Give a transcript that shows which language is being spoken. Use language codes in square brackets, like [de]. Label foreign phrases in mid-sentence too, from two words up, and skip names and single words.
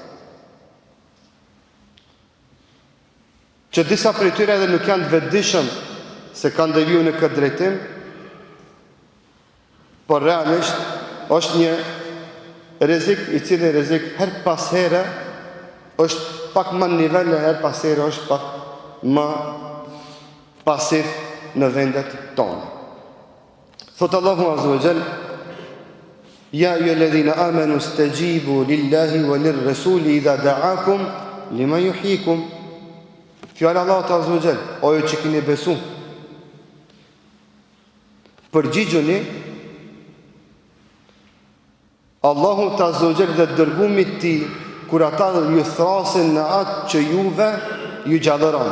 [sq] Që disa prej tyre edhe nuk janë vetëdijshëm se kanë deviju në këtë drejtim, por realisht është një rrezik i cili rrezik her pas here është pak më në nivel, her pas here është pak më pasiv në vendet tonë. [ar] Thotë Allahu عز وجل يا أيها الذين آمنوا استجيبوا لله وللرسول إذا دعاكم لما يحييكم. [sq] Fjala Allahu [ar] عز وجل, [sq] o ju që keni besu, përgjigjuni Allahu [ar] عز وجل [sq] dhe dërgumit ti kur ata ju thrasin në atë që juve ju gjallëron.